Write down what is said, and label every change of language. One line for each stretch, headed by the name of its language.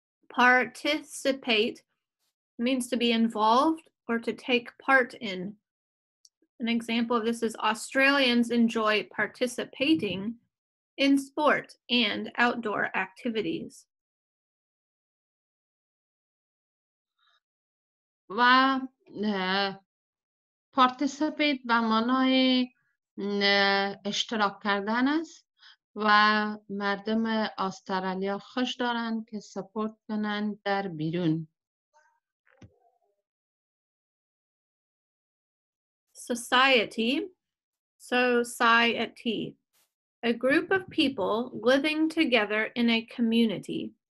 English: Participate means to be involved or to take part in. An example of this is Australians enjoy participating in sport and outdoor activities.
Persian: و participate به معنای اشتراک کردن است و مردم استرالیا خوش دارند که سپورت کنند در بیرون.
English: Society, society, a group of people living together in a community.